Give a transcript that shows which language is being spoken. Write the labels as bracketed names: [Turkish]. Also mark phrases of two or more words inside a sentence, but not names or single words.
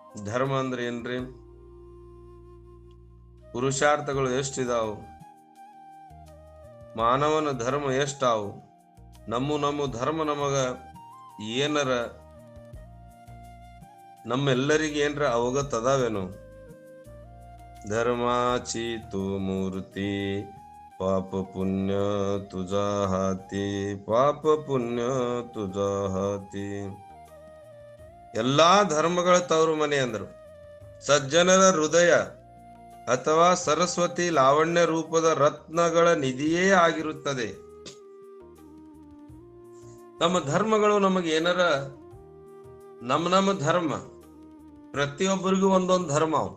[Kannada] ಧರ್ಮ ಅಂದ್ರೆ ಏನ್ರಿ? ಪುರುಷಾರ್ಥಗಳು ಎಷ್ಟಿದಾವು? ಮಾನವನ ಧರ್ಮ ಎಷ್ಟಾವು? ನಮ್ಮ ಧರ್ಮ ನಮಗ ಏನರ ನಮ್ಮೆಲ್ಲರಿಗೆ ಏನರ ಅವಗತ ಅದಾವೇನು? [Marathi] धर्माची तू मूर्ती, पाप पुण्य तुझा हाती, पाप पुण्य तुझा हाती. [Kannada] ಎಲ್ಲಾ ಧರ್ಮಗಳ ತವರು ಮನೆ ಅಂದರು. ಸಜ್ಜನರ ಹೃದಯ ಅಥವಾ ಸರಸ್ವತಿ ಲಾವಣ್ಯ ರೂಪದ ರತ್ನಗಳ ನಿಧಿಯೇ ಆಗಿರುತ್ತದೆ. ನಮ್ಮ ಧರ್ಮಗಳು ನಮಗೆ ಏನರ ನಮ್ಮ ಧರ್ಮ, ಪ್ರತಿಯೊಬ್ಬರಿಗೂ ಒಂದೊಂದು ಧರ್ಮ.